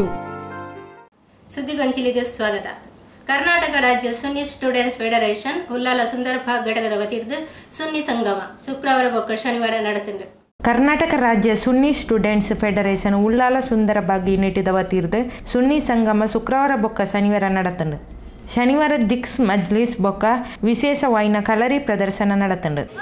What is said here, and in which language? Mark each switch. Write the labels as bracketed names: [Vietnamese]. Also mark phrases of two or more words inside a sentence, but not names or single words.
[Tulu] ಸುದ್ದಿಗೊಂಚಿಲಿಗೆ ಸ್ವಾಗತ. ಕರ್ನಾಟಕ ರಾಜ್ಯ ಸುನ್ನಿ ಸ್ಟೂಡೆಂಟ್ಸ್ ಫೆಡರೇಷನ್ ಉಲ್ಲಾಲ ಸುಂದರಭಾಗ್ ಘಟಕದ ವತಿರ್ದು ಸುನ್ನಿ ಸಂಗಮ ಶುಕ್ರವಾರ ಬೊಕ್ಕ ಶನಿವಾರ ನಡೆತುಂಡು. ಕರ್ನಾಟಕ ರಾಜ್ಯ ಸುನ್ನಿ ಸ್ಟೂಡೆಂಟ್ಸ್ ಫೆಡರೇಷನ್ ಉಲ್ಲಾಲ ಸುಂದರಭಾಗ್ ಯೂನಿಟ್ ವತಿರ್ದು ಸುನ್ನಿ ಸಂಗಮ ಶುಕ್ರವಾರ ಬೊಕ್ಕ ಶನಿವಾರ ನಡೆತುಂಡು. ಶನಿವಾರ ದಿಕ್ಸ್ ಮಜ್ಲಿಸ್ ಬೊಕ್ಕ ವಿಶೇಷವಾಯಿನ ಕಲರಿ ಪ್ರದರ್ಶನ ನಡೆತುಂಡು.